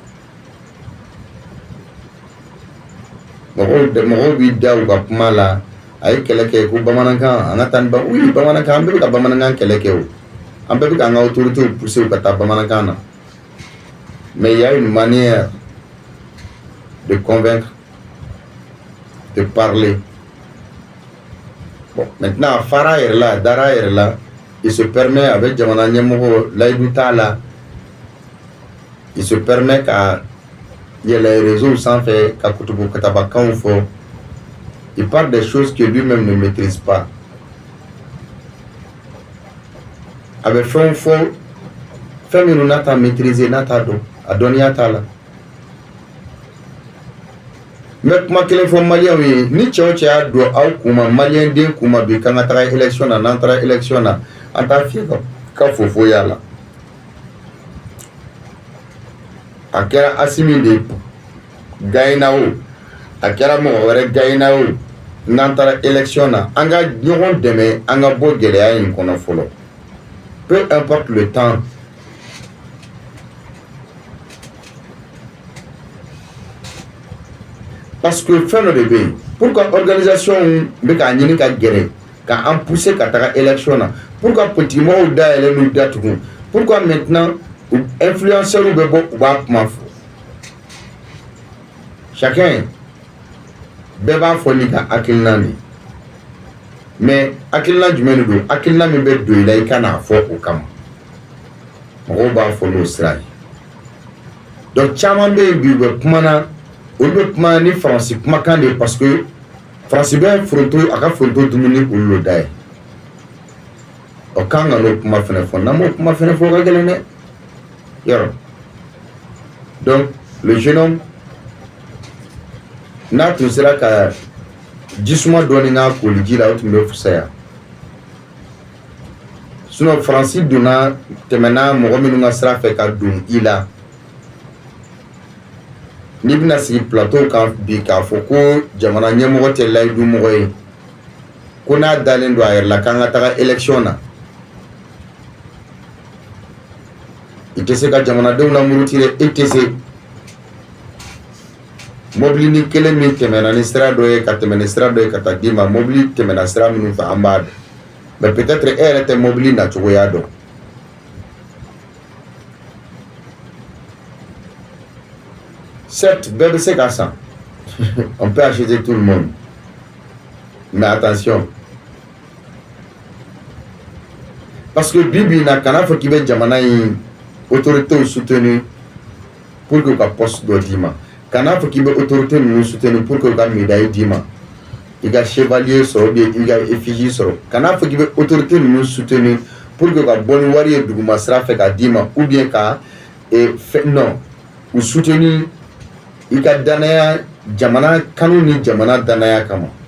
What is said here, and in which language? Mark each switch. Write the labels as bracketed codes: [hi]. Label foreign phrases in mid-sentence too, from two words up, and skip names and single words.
[bm] Mɔgɔw b'i da u ka kuma la a ye kɛlɛ kɛ ko bamanankan an ka taa ni oui bamanankan an bɛɛ bɛ ka bamanankan kɛlɛ kɛ o an bɛɛ bɛ k'an ka [fr] autorités pousser [bm] u ka taa bamanankan na [fr] mais il y a une manière de convaincre de parler. Bon maintenant [bm] a fara yɛrɛ la a dara yɛrɛ la [fr] il se permet [bm] avec jamana ɲɛmɔgɔ layidu t'a la [fr] il se permet [bm] ka yɛlɛ réseau sanfɛ ka kutubu katabakanw fɔ [fr] il parle des choses que lui-même ne maîtrise pas [bm] a bɛ fɛnw fɔ fɛn minnu n'a t'a maîtriser n'a t'a dɔn a dɔnniya t'a la mais kuma kelen fɔ maliyɛnw ye ni cɛ o cɛ y'a don aw kunma maliyɛn den kunma bi k'an ka taga élection na n'an taara élection na an t'a fiyɛ ka fofo y'a la a kɛra Asimi de gagné o a kɛra mɔgɔ wɛrɛ gagné o n'an taara élection na an ka ɲɔgɔn dɛmɛ an ka bɔ gɛlɛya in kɔnɔ fɔlɔ [fr] peu importe le temps parce que [bm] fɛn dɔ de bɛ yen [fr] pourquoi organisation [bm] bɛ k'a ɲini ka gɛrɛ k'an pousser ka taga élection na [fr] pourquoi politique [bm] mɔgɔw dayɛlɛ n'u datugu [fr] pourquoi maintenant influenceurs [bm] bɛ bɔ u b'a kuma fɔ chacun bɛɛ b'a fɔ n'i ka hakilina de mais hakilina jumɛn de don hakilina min bɛ don i la i ka n'a fɔ o kama mɔgɔw b'a fɔ n'o sira ye donc caman bɛ yen bi u bɛ kuma na olu bɛ kuma ni faransi kumakan de ye [fr] parce que [bm] faransi bɛ foronto a ka foronto dumuni olu lo da ye o kan ka n'o kuma fɛnɛ fɔ n'an m'o kuma fɛnɛ fɔ o ka gɛlɛn dɛ yɔrɔ [fr] donc le jeune homme [bm] n'a tun sera ka jisuma dɔɔni k'a koli ji la o tun bɛ fisaya sinon faransi donna tɛmɛna mɔgɔ minnu ka sira fɛ ka don i la n'i bɛna sigi plateau kan bi k'a fɔ ko jamana ɲɛmɔgɔ tɛ layidu mɔgɔ ye ko n'a dalen don a yɛrɛ la k'an ka taga élection na i tɛ se ka jamanadenw lamuruti dɛ i tɛ se mobili ni kelen min tɛmɛna ni sira dɔ ye ka tɛmɛ ni sira dɔ ye ka taa d'i ma mobili tɛmɛna sira minnu fɛ an b'a dɔn [fr] mais peut-être [bm] e yɛrɛ tɛ mobili nacogoya dɔn. Certes bɛɛ bɛ se ka san [fr] on peut acheter tout le monde mais attention parce que [bm] bibi na kana fɔ k'i bɛ jamana in [fr] autorités soutenir pour que [bm] u ka poste dɔ d'i ma. Kana fɔ k'i bɛ autorité ninnu [fr] soutenir pour que [bm] u ka médaille d'i ma i ka chevalier sɔrɔ [fr] ou bien [bm] i ka effigie sɔrɔ. Kana fɔ k'i bɛ autorité ninnu [fr] soutenir pour que [bm] u ka bɔ ni wari ye duguma sira fɛ ka d'i ma [fr] ou bien [bm] ka non u soutenir i ka danaya jamana kanu ni jamana danaya kama.